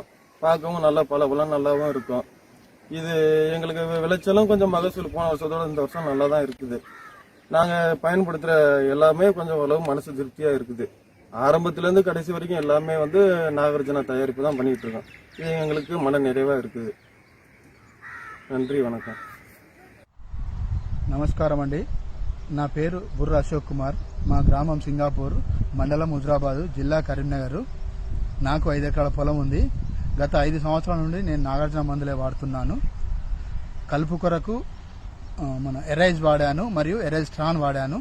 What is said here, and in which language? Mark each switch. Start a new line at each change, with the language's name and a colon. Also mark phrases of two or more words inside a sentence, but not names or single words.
Tamil: பார்க்கவும் நல்லா பலம் நல்லாவும் இருக்கும். இது எங்களுக்கு விளைச்சலும் கொஞ்சம் மகசூல் போன வருஷத்தோட இந்த வருஷம் நல்லா தான் இருக்குது. நாங்கள் பயன்படுத்துகிற எல்லாமே கொஞ்சம் அளவு மனசு திருப்தியாக இருக்குது. ஆரம்பத்திலேருந்து கடைசி வரைக்கும் எல்லாமே வந்து நாகார்ஜுனா தயாரிப்பு தான் பண்ணிகிட்டு இருக்கோம். இது எங்களுக்கு மன நிறைவாக இருக்குது. நன்றி, வணக்கம்.
Telugu: నమస్కారం అండి. నా పేరు బుర్ర అశోక్ కుమార్. మా గ్రామం సింగాపూర్, మండలం హుజరాబాదు, జిల్లా కరీంనగర్. నాకు 5 ఎకరాల పొలం ఉంది. గత 5 సంవత్సరాల నుండి నేను నాగార్జున మందులే వాడుతున్నాను. కలుపు కొరకు మన ఎరైజ్ వాడాను మరియు ఎరైజ్ స్ట్రాన్ వాడాను.